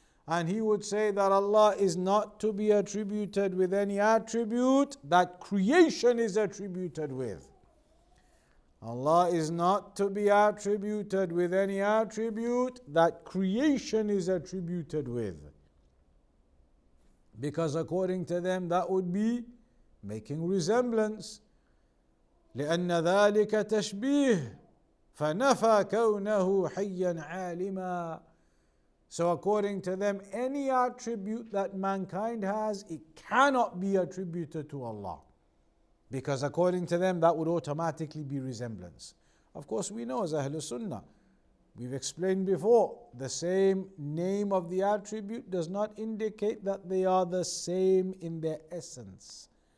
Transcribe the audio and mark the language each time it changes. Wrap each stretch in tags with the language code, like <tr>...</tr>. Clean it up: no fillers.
<en>And he would say that Allah is not to be attributed with any attribute that creation is attributed with. Allah is not to be attributed with any attribute that creation is attributed with. Because according to them, that would be making resemblance.</en> <ar>لأن ذلك تشبيه فنفى كونه حيا عالما.</ar> <en>So according to them, any attribute that mankind has, it cannot be attributed to Allah. Because according to them, that would automatically be resemblance. Of course, we know as Ahlul Sunnah, we've explained before, the same name of the attribute does not indicate that they are the same in their essence.</en>